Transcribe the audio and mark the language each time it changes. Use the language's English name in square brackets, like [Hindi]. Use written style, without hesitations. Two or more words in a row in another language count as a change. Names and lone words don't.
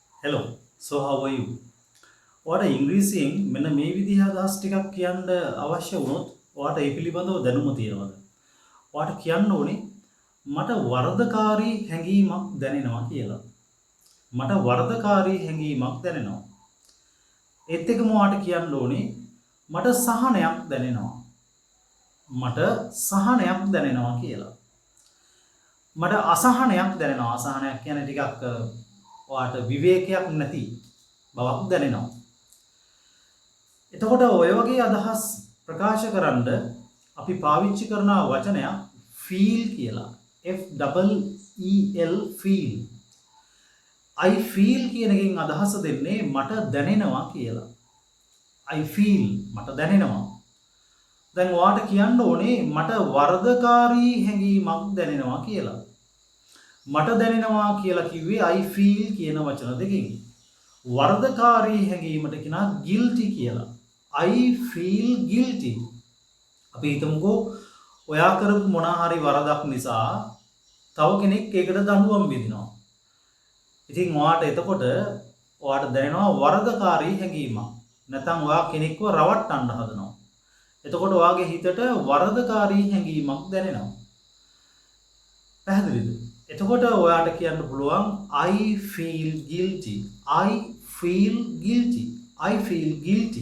[English] Hello, so how are you? [Sinhala] ඔයාට ඉංග්‍රීසියෙන් මෙන්න මේ විදිහ අදහස් ටිකක් කියන්න අවශ්‍ය වුණොත් ඔයාට ඒ පිළිබඳව දැනුම තියෙනවද? ඔයාට කියන්න ඕනේ මට වරදකාරී හැඟීමක් දැනෙනවා කියලා. මට වරදකාරී හැඟීමක් දැනෙනවා. ඒත් එක්කම ඔයාට කියන්න ඕනේ මට සහනයක් දැනෙනවා. මට සහනයක් දැනෙනවා කියලා. මට අසහනයක් දැනෙනවා. අසහනයක් කියන්නේ ටිකක් ඔයාට විවේකයක් නැති බවක් දැනෙනවා. එතකොට ඔය වගේ අදහස් ප්‍රකාශ කරන්න අපි පාවිච්චි කරන වචනයක් feel කියලා. [English] F E L feel. I feel [Sinhala] කියන එකෙන් අදහස දෙන්නේ මට දැනෙනවා කියලා. [English] I feel [Sinhala] මට දැනෙනවා. දැන් ඔයාට කියන්න ඕනේ මට වරදකාරී හැඟීමක් දැනෙනවා කියලා. මට දැනෙනවා කියලා කිව්වේ [English] I feel [Sinhala] කියන වචන දෙකකින්. වරදකාරී හැඟීමට කියනවා guilty කියලා. [English] I feel guilty. [Sinhala] අපි හිතමුකෝ ඔයා කරපු මොනවා හරි වරදක් නිසා තව කෙනෙක් ඒකට දඬුවම් විඳිනවා. ඉතින් ඔයාට එතකොට ඔයාට දැනෙනවා වරදකාරී හැඟීමක්. නැත්නම් ඔයා කෙනෙක්ව රවට්ටන්න හදනවා. එතකොට ඔයාගේ හිතට වරදකාරී හැඟීමක් දැනෙනවා. පැහැදිලිද? එතකොට ඔයාට කියන්න පුළුවන් [English] I feel guilty. I feel guilty. I feel guilty.